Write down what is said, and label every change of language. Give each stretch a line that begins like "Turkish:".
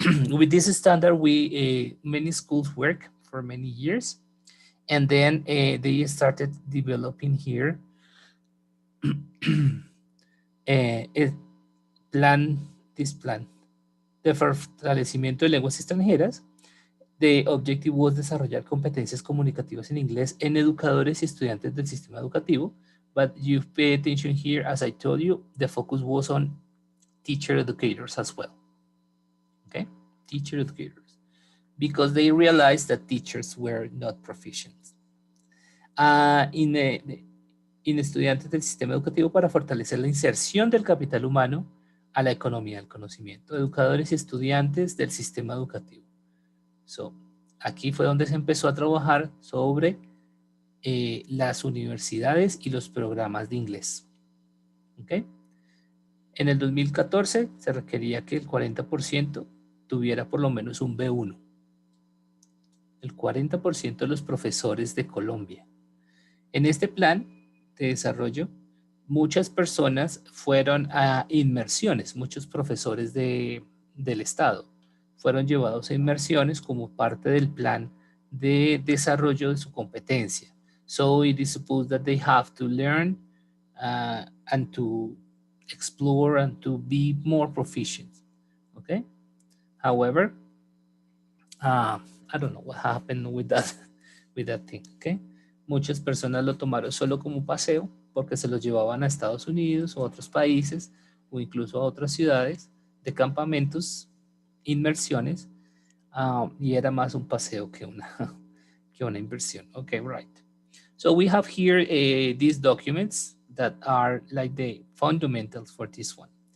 English: With this standard, we many schools work for many years, and then they started developing here a plan, this
Spanish: plan de fortalecimiento de lenguas extranjeras.
English: The objective was
Spanish: desarrollar competencias comunicativas en inglés en educadores y estudiantes del sistema educativo.
English: But you pay attention here, as I told you, the focus was on teacher educators as well. Okay, teacher educators, because they realized that teachers were not proficient.
Spanish: En estudiantes del sistema educativo para fortalecer la inserción del capital humano a la economía del conocimiento, educadores y estudiantes del sistema educativo. So, aquí fue donde se empezó a trabajar sobre las universidades y los programas de inglés. ¿Okay? En el 2014 se requería que el 40% tuviera por lo menos un B1. El 40% de los profesores de Colombia. En este plan de desarrollo, muchas personas fueron a inmersiones, muchos profesores del Estado fueron llevados a inmersiones como parte del plan de desarrollo de su competencia.
English: So it is supposed that they have to learn and to explore and to be more proficient. Okay. However, I don't know what happened with that thing. Okay.
Spanish: Muchas personas lo tomaron solo como paseo porque se los llevaban a Estados Unidos o a otros países o incluso a otras ciudades de campamentos, inmersiones, y era más un paseo que una inversión.
English: Okay, right. So we have here these documents that are like the fundamentals for this one.